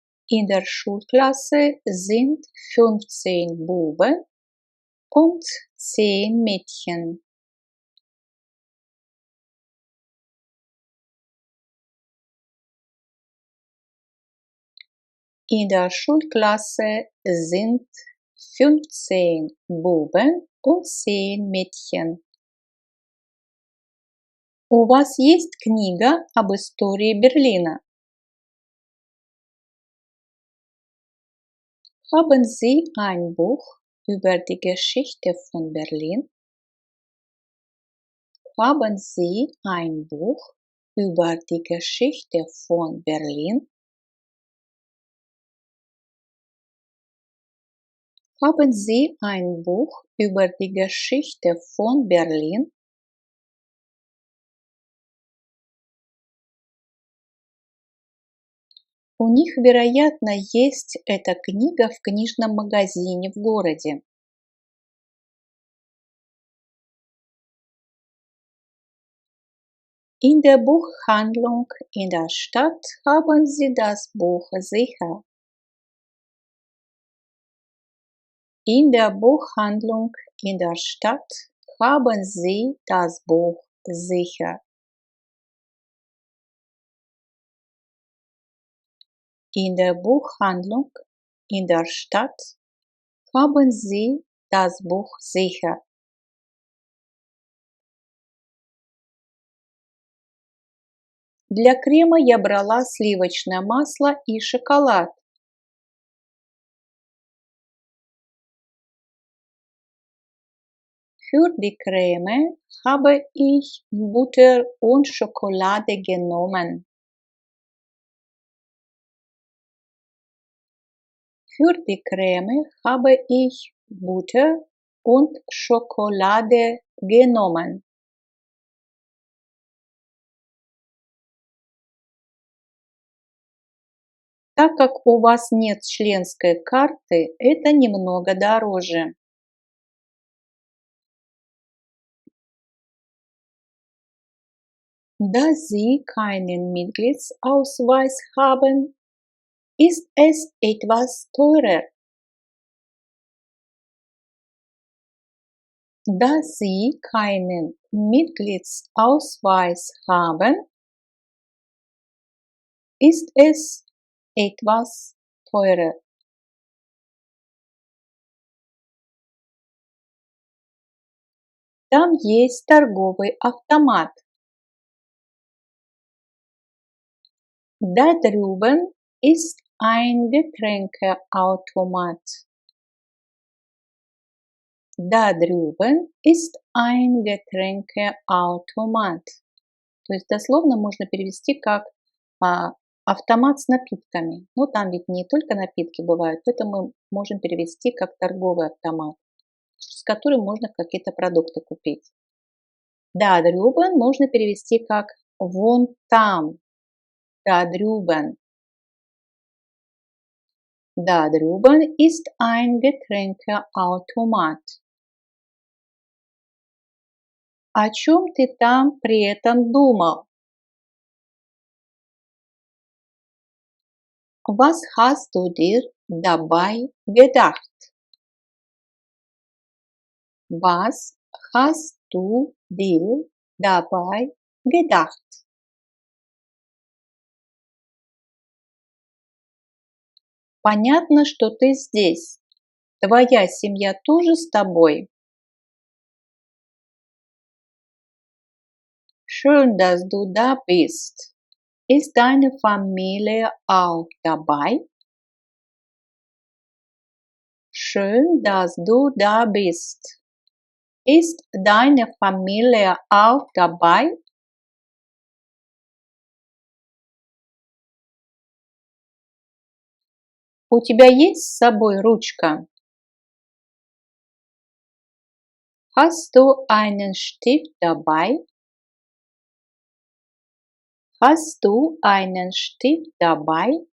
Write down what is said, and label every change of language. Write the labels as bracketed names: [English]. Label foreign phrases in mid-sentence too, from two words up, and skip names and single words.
[German] In der Schulklasse sind 15 Buben und 10 Mädchen. In der Schulklasse sind 15 Buben und 10 Mädchen. [Russian] У вас есть книга об истории Берлина? [German] Haben Sie ein Buch über die Geschichte von Berlin? Haben Sie ein Buch über die Geschichte von Berlin? Haben Sie ein Buch über die Geschichte von Berlin? [Russian] У них, вероятно, есть эта книга в книжном магазине в городе. [German] In der Buchhandlung in der Stadt haben Sie das Buch sicher. In der Buchhandlung in der Stadt haben Sie das Buch sicher. In der Buchhandlung in der Stadt haben Sie das Buch sicher. [Russian] Для крема я брала сливочное масло и шоколад. [German] Für die Creme habe ich Butter und Schokolade genommen. Für die Creme habe ich Butter und Schokolade genommen. [Russian] Так как у вас нет членской карты, это немного дороже. [German] Da Sie keinen Mitgliedsausweis haben, ist es etwas teurer. Da Sie keinen Mitgliedsausweis haben, ist es etwas teurer. [Russian] Там есть торговый автомат. [German] Da drüben ist ein Getränkeautomat. Da drüben ist ein Getränkeautomat. [Russian] То есть дословно можно перевести как автомат с напитками. Но там ведь не только напитки бывают, поэтому мы можем перевести как торговый автомат, с которым можно какие-то продукты купить. Да, drüben можно перевести как вон там. [German] Da drüben. Da drüben ist ein Getränkeautomat. [Russian] О чем ты там при этом думал? [German] Was hast du dir dabei gedacht? Was hast du dir dabei gedacht? [Russian] Понятно, что ты здесь. Твоя семья тоже с тобой? [German] Schön, dass du da bist. Ist deine Familie auch dabei? Schön, dass du da bist. Ist deine Familie auch dabei? [Russian] У тебя есть с собой ручка? [German] Hast du einen Stift dabei? Hast du einen Stift dabei?